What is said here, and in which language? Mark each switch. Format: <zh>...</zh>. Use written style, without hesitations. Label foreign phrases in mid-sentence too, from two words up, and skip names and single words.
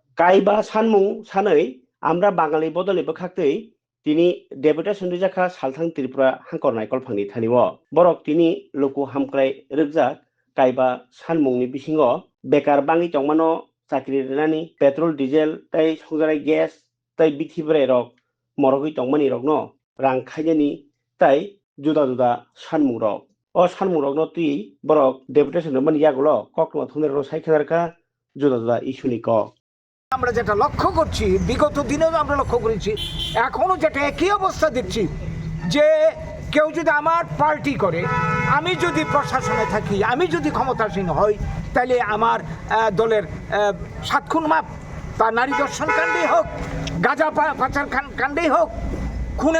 <trp>কাইবা सानमुं सानै आमरा बाङालि बदलैबो खाक्तै तिनि डेपुटेसन रिजाखा सालथां त्रिपुरा हांकरनाय कलफांनि थानिव बरक तिनि लुकु हामक्राय रोगजाक काइबा सानमुंनि बिसिङाव बेकार बाङि तंमानो चाकरि रेनानि</trp> <en>petrol diesel</en> <trp>तै संजानाय गेस तै बिथिब्राय रक मरगै तंमानि रक न रां खायनानि तै जुदा जुदा सानमुं रक अ सानमुं रक न तुइ बरक डेपुटेसन मन यागुलो ककमा थुनेर साइखेनारका जुदा जुदा इस्युनि क</trp> <bn>আমরা যেটা লক্ষ্য করছি বিগত দিনেও আমরা লক্ষ্য করেছি এখনো যেটা একই অবস্থা দেখছি যে কেউ যদি আমার পার্টি করে আমি যদি প্রশাসনে থাকি আমি যদি ক্ষমতাসীন হই তাহলে আমার দলের 7 খুন মাপ তা নারী দর্শন কাণ্ডেই হোক গাঁজা পাচার কাণ্ডেই হোক খুনের</bn>